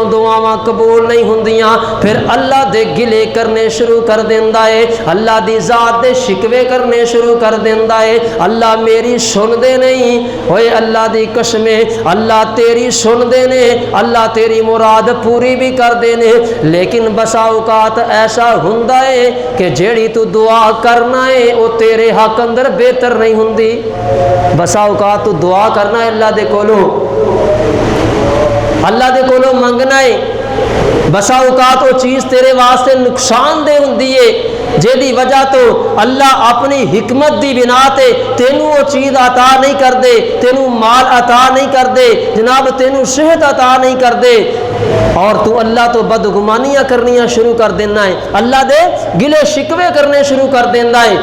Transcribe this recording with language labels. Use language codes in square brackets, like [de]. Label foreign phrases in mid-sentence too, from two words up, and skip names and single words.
[pa] دعاواں قبول نہیں ہوندیاں پھر اللہ دے گلے کرنے شروع کر دیندا ہے، اللہ دی ذات دے شکوے کرنے شروع کر دیندا ہے، اللہ میری سن دے نہیں، اوئے اللہ دی قسم اللہ تیری سن دے نے، اللہ تیری مراد پوری بھی کر دینے، لیکن بسا اوقات ایسا ہوندا ہے کہ جیڑی تو دعا کرنا ہے وہ تیرے حق اندر بہتر نہیں ہوندی۔ بسا اوقات تو دعا کرنا ہے اللہ دے کولوں منگنا ہے، بسا اوقات وہ چیز تیرے واسطے نقصان دہ ہوندی ہے جیدی وجہ تو اللہ اپنی حکمت دی بنا تے تینوں وہ چیز عطا نہیں کر دے، تینوں مال عطا نہیں کر دے، جناب تینوں صحت عطا نہیں کر دے، اور تو اللہ تو بدگمانیاں کرنیاں شروع کر دینا ہے، اللہ دے گلے شکوے کرنے شروع کر دینا ہے۔